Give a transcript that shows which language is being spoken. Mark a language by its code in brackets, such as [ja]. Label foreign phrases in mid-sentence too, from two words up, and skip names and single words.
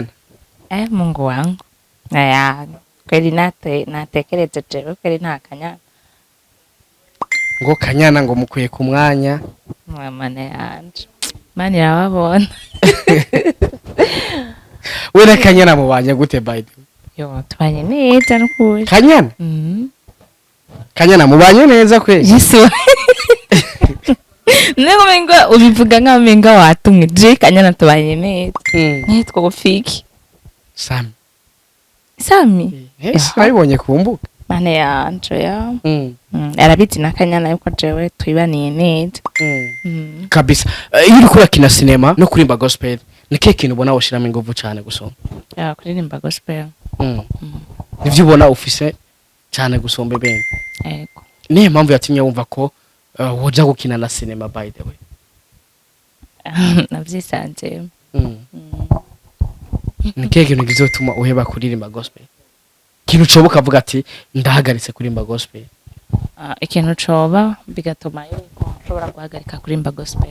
[sw] Mungu wangu. [rn] Kweli natekereza jewe kweli nta Kanyana. Ngo Kanyana ngo mukwiye ku mwanya. Mwana yanje. Mani yababona. We na Kanyana mubanye gute [en] by the way? [rn] Yo tubanye neza n'ukuri. Kanyana? Kanyana mubanye neza kweli? Yesu. Nego mengo ubivuga nka menga watumwe je Kanyana tubanye neza. Nitwa gufiki. Sammy. Yes, nabibonye kumbuka. Mane yanje ya. Arabiti na Kanyana yuko jewe twibaniye neza. Kabisa. Iyo uri kurakina cinema no kurimba gospel, nike kintu ubona woshiramo ingufu cyane gusoma? Kuririmba gospel. Nivyo ubona ufise cyane gusomba bene. Yego. Niye mpamvu yatumye wumva ko woja gukina na cinema [en] by the way? [rn] Navyisanze. Nike kintu gizotuma uheba kuririmba gospel? Kintu coboka avuga ati ndahagaritse kurimba gospel? Ikintu coba bigatuma yuko ushobora guhagarika kurimba gospel.